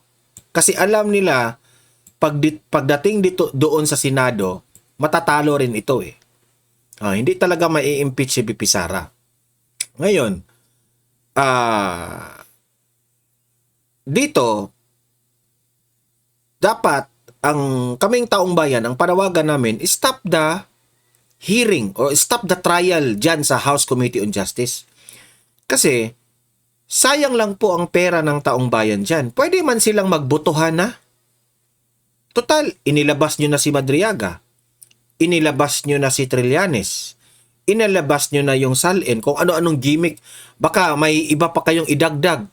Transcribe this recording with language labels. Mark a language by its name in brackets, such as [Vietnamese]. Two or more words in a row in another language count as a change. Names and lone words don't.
[Filipino] Kasi alam nila pagdating dito doon sa Senado, matatalo rin ito eh. Hindi talaga mai-impeach si VP Sara. Ngayon, dito dapat ang kaming taong bayan, ang panawagan namin, [English] stop the hearing or stop the trial [Filipino] dyan sa [English] House Committee on Justice. [Filipino] Kasi, sayang lang po ang pera ng taong bayan dyan. Pwede man silang magbotohan na. Total, inilabas nyo na si Madriaga. Inilabas nyo na si Trillanes. Inilabas nyo na yung Salin. Kung ano-anong gimmick, baka may iba pa kayong idagdag.